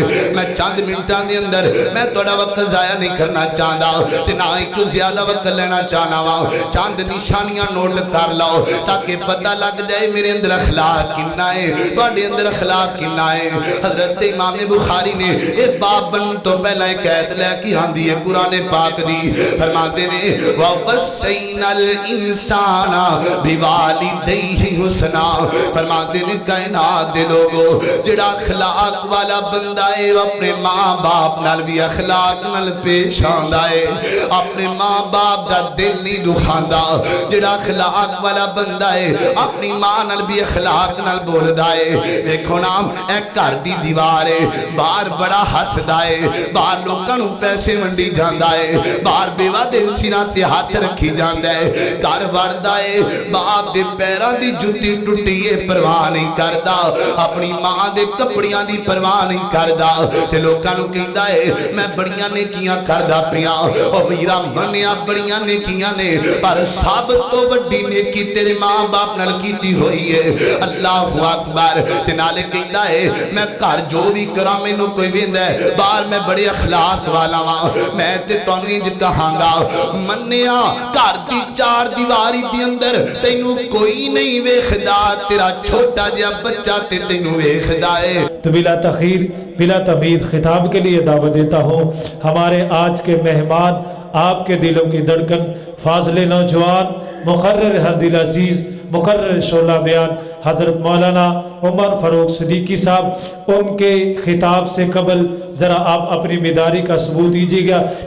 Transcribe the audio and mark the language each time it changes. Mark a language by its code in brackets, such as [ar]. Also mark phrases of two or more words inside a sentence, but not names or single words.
[pa] میں چند منٹاں دے اندر میں تھوڑا وقت ضائع نہیں کرنا چاہتا تے نہ ایک زیادہ وقت لینا چاہنا وا، چند نشانیاں نوٹ کر لو تاکہ پتہ لگ جائے میرے اندر اخلاق کنا ہے، تواڈے اندر اخلاق کنا ہے۔ حضرت امام بخاری نے ایک باب بن تو پہلا ایک آیت لے کے آندی ہے قرآن پاک دی، فرماتے نے [ar] وَوَصَّيْنَا الْإِنسَانَ بِوَالِدَيْهِ حُسْنًا، [pa] فرماتے نے کائنات دے لوگو جڑا اخلاق والا بندہ ہے اپنے ماں باپ نال بھی اخلاق نال پیش آندا ہے، اپنے ماں باپ دا دل نہیں دکھاندا۔ جڑا اخلاق والا بندہ ہے اپنی ماں نال بھی اخلاق نال بولدا ہے۔ دیکھو نا اے گھر دی دیوار ہے، باہر بڑا ہسدا ہے، باہر لوکاں نوں پیسے ونڈی جاندا ہے، باہر بیوہ دے سینہ تے ہاتھ رکھی جاندا ہے، گھر وڑدا ہے باپ دے پیراں دی جُتی ٹُٹی ہے پرواہ نہیں کردا، اپنی ماں دے کپڑیاں دی پرواہ نہیں کردا تے لوکاں نوں کہندا ہے میں بڑیاں نیکیاں کردا پیاں، او میرا منیا بڑیاں نیکیاں نے پر سب تو بڑی نیکی تیرے ماں باپ نال کیتی ہوئی ہے۔ [ar] اللہ اکبر [pa] تے نالے کہندا ہے میں گھر جو بھی کراں مینوں کوئی ویندا ہے باہر میں بڑے اخلاق والا واں، میں تے تانوں انج کہاں گا منیا گھر دی چار دیواری دے اندر تینوں کوئی نہیں ویکھدا، تیرا چھوٹا جہا بچہ تے تینوں ویکھدا ہے۔ [ur] تو بلا تخیر بلا تمید خطاب کے لیے دعوت دیتا ہوں ہمارے آج کے مہمان، آپ کے دلوں کی دھڑکن، فاضل نوجوان، مقرر ہر دل عزیز، مقرر شعلہ بیان حضرت مولانا عمر فاروق صدیقی صاحب، ان کے خطاب سے قبل ذرا آپ اپنی بیداری کا ثبوت دیجیے گا۔